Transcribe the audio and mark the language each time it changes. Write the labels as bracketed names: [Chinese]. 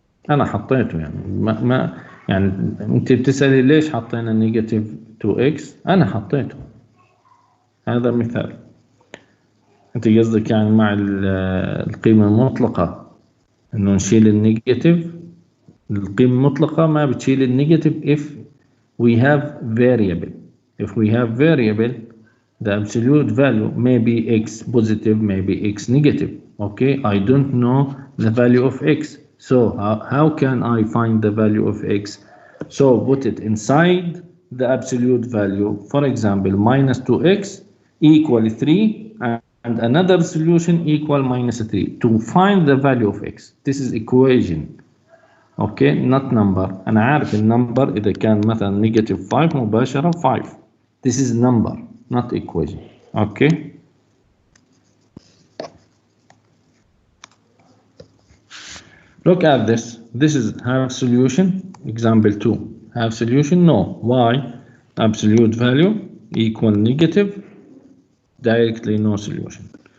[Arabic] أنا حطيته يعني ما يعني أنت بتسألي ليش حطينا [English] negative 2x؟ [Arabic] أنا حطيته. هذا مثال. أنت قصدك يعني مع القيمة المطلقة إنه نشيل النيجاتيف. القيمة المطلقة ما بتشيل النيجاتيف [English] if we have variable. If we have variable, the absolute value may be x positive, maybe x negative. Okay, I don't know the value of x. So how can I find the value of x? So put it inside the absolute value. For example, minus 2x equal 3 and another solution equal minus 3. To find the value of x, this is equation. Okay, not number. [Arabic] أنا عارف النمبر إذا كان مثلا [English] negative 5 [Arabic] مباشرة 5. [English] This is number, not equation. Okay. Look at this. This is have solution. Example 2. Have solution? No. Why? Absolute value equal negative. Directly no solution.